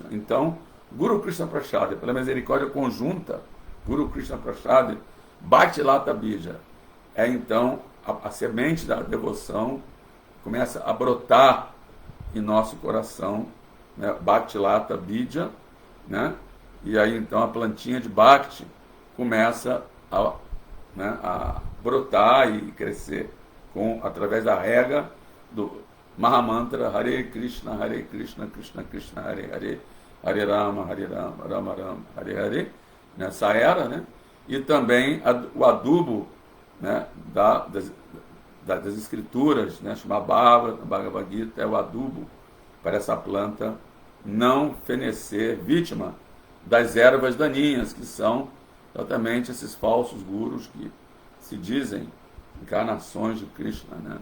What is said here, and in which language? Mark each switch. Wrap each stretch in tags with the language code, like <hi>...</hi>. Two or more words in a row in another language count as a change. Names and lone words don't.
<pt>Então,</pt> <sa>गुरु कृष्ण प्रसाद,</sa> <pt>pela misericórdia conjunta,</pt> <sa>गुरु कृष्ण प्रसाद, भक्ति लता बीज,</sa> <pt>então a semente da devoção começa a brotar em nosso coração, né?</pt> <sa>भक्ति लता बीज,</sa> <pt>né? E aí então a plantinha de Bhakti começa a brotar e crescer através da rega do Mahamantra Hare Krishna, Krishna Krishna, Hare Hare, Hare Rama, Rama Rama, Hare Hare, nessa era, né? E também o adubo, né, das escrituras, né, chama Bhagavad Gita, é o adubo para essa planta não fenecer, vítima das ervas daninhas, que são exatamente esses falsos gurus que se dizem encarnações de Krishna, né?</pt>